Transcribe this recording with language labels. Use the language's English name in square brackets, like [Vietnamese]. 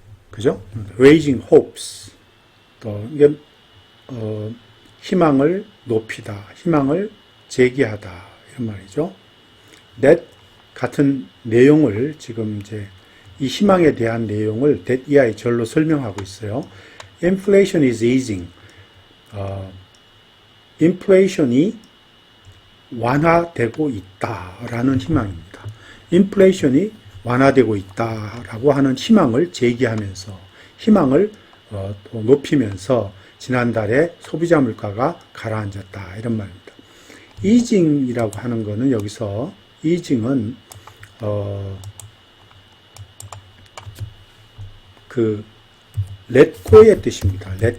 [Korean] 그죠? [English] raising hopes [Korean] 또 이게 희망을 높이다, 희망을 제기하다 이런 말이죠. that 같은 내용을 지금 이제 이 희망에 대한 내용을 that 이하의 절로 설명하고 있어요. [English] inflation is easing. [Korean] 인플레이션이 완화되고 있다라는 희망입니다. 인플레이션이 완화되고 있다라고 하는 희망을 제기하면서 희망을 높이면서 지난달에 소비자 물가가 가라앉았다 이런 말입니다. 이징이라고 하는 거는 여기서 이징은 그 let고의 뜻입니다.